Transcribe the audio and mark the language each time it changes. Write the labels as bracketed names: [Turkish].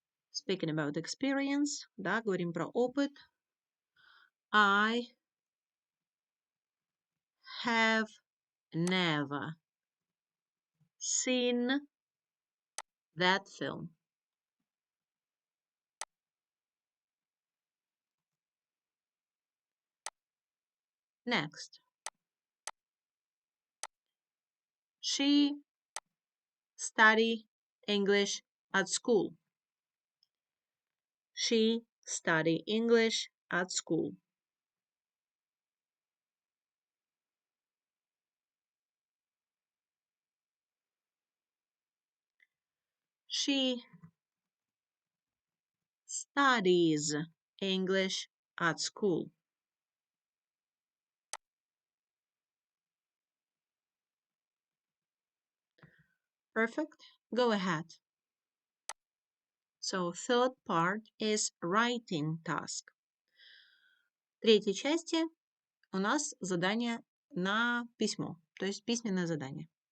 [English] Speaking about experience, [Russian] да, говорим про опыт. [English] I have never seen that film. Next, she study English at school. She study English at school. She studies English at school. Perfect. Go ahead. So third part is writing task. [Russian] В третьей части у нас задание на письмо, то есть письменное задание.